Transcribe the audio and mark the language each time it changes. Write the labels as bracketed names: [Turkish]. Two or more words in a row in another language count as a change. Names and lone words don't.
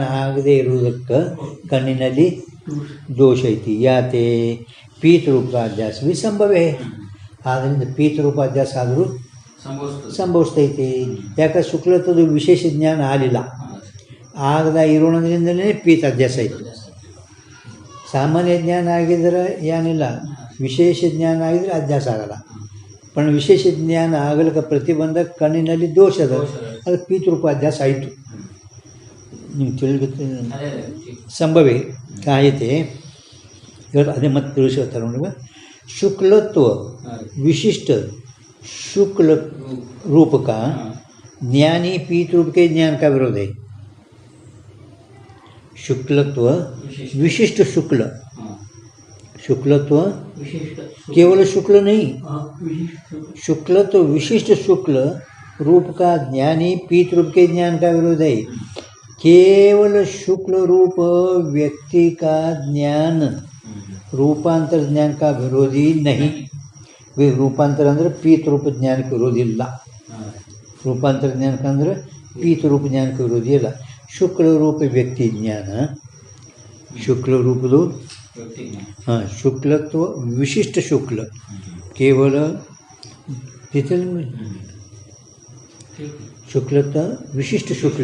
[Kannada] ಆಗದೇ ಇರುವುದಕ್ಕೆ ಕಣ್ಣಿನಲ್ಲಿ ದೋಷ ಐತಿ ಯಾತೆ ಪೀತರೂಪಾಧ್ಯಾಸ ಸಂಭವೇ ಆದ್ದರಿಂದ ಪೀತರೂಪಾಧ್ಯಾಸ ಆದರೂ ಸಂಭವಿಸ್ತೈತಿ ಯಾಕೆ ಶುಕ್ಲತ್ವದ ವಿಶೇಷ ಜ್ಞಾನ ಆಗಲಿಲ್ಲ ಆಗದ ಇರೋಣದಿಂದಲೇ ಪೀತಾಧ್ಯಾಸ ಐತಿ ಸಾಮಾನ್ಯ ಜ್ಞಾನ ಆಗಿದ್ರೆ ಏನಿಲ್ಲ ವಿಶೇಷ ಜ್ಞಾನ ಆಗಿದ್ರೆ ಅಧ್ಯಾಸ ಆಗಲ್ಲ [Marathi] पण विशेष ज्ञान [Kannada] ಆಗಲಿಕ್ಕೆ ಪ್ರತಿಬಂಧಕ ಕಣ್ಣಿನಲ್ಲಿ ದೋಷ ಅದ ಅದು ಪೀತರೂಪಾಧ್ಯಾಸ ಆಯಿತು ನೀವು ತಿಳಿಗುತ್ತೆ ಸಂಭವೇ ಕಾಯತೆ ಇವತ್ತು ಅದೇ ಮತ್ತೆ ತಿಳಿಸ್ತಾರೆ ನೋಡಿ [Hindi] शुक्लत्व विशिष्ट शुक्ल रूप का ज्ञानी पीत रूप के ज्ञान का विरोध है शुक्लत्व विशिष्ट शुक्लत्व केवल शुक्ल नहीं शुक्लत्व विशिष्ट शुक्ल रूप का ज्ञानी पीत रूप के ज्ञान का विरोध है केवल शुक्ल रूप व्यक्ति का ज्ञान रूपांतर ज्ञान का विरोधी नहीं रूपांतर अंदर पीत रूप ज्ञान के विरोधी [Kannada] ಇಲ್ಲ ರೂಪಾಂತರ ಜ್ಞಾನಕ್ಕೆ ಅಂದರೆ ಪೀತರೂಪ ಜ್ಞಾನಕ್ಕೆ ವಿರೋಧಿ ಇಲ್ಲ. ಶುಕ್ಲರೂಪ ವ್ಯಕ್ತಿ ಜ್ಞಾನ, ಶುಕ್ಲರೂಪದು ವ್ಯಕ್ತಿ ಜ್ಞಾನ. ಹಾಂ, ಶುಕ್ಲತ್ವ ವಿಶಿಷ್ಟ ಶುಕ್ಲ ಕೇವಲ ಶುಕ್ಲತ್ವ ವಿಶಿಷ್ಟ ಶುಕ್ಲ.